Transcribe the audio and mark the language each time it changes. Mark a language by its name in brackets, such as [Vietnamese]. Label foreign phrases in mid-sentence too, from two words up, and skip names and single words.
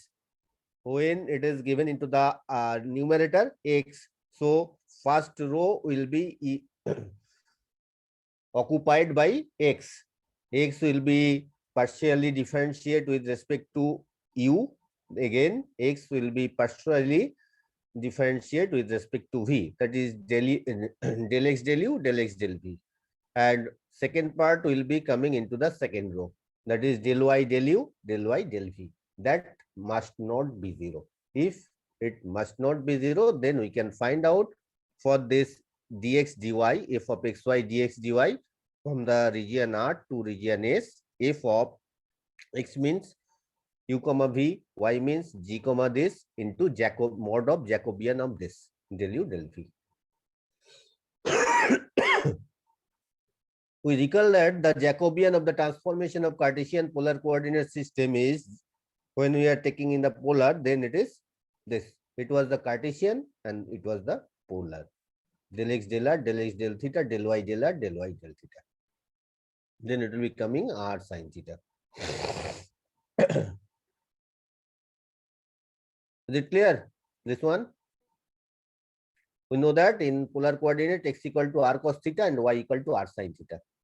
[English] When it is given into the numerator x, so first row will be occupied by x. X will be partially differentiate with respect to u. Again, x will be partially differentiate with respect to v. That is del x del u, del x del v. And second part will be coming into the second row. That is del y del u, del y del v. That must not be zero. If it must not be zero, then we can find out for this dx dy, f of xy dx dy from the region R to region S, f of x means u comma v, y means g comma this into mod of Jacobian of this del u del v. We recall that the Jacobian of the transformation of Cartesian polar coordinate system is, when we are taking in the polar, then it is this. It was the Cartesian and it was the polar. Del x del r, del x del theta, del y del r, del y del theta. Then it will be coming r sine theta. Is it clear? This one? We know that in polar coordinate x equal to r cos theta and y equal to r sine theta.